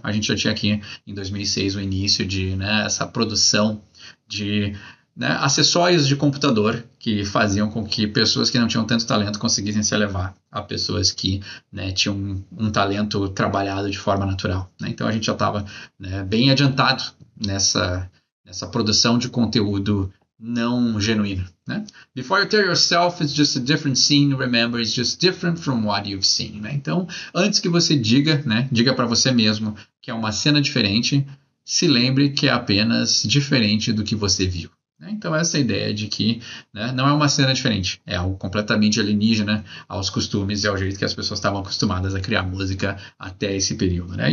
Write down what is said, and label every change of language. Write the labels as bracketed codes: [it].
[pt] A gente já tinha aqui em 2006 o início de, né, essa produção de, né, acessórios de computador que faziam com que pessoas que não tinham tanto talento conseguissem se elevar a pessoas que, né, tinham um talento trabalhado de forma natural, né? Então a gente já estava, né, bem adiantado nessa produção de conteúdo não genuíno, né? [en] Before you tell yourself it's just a different scene, remember it's just different from what you've seen, né? [pt] Então, antes que você diga, né, diga para você mesmo que é uma cena diferente, se lembre que é apenas diferente do que você viu, né? Então, essa ideia de que, né, não é uma cena diferente, é algo completamente alienígena aos costumes e ao jeito que as pessoas estavam acostumadas a criar música até esse período, né?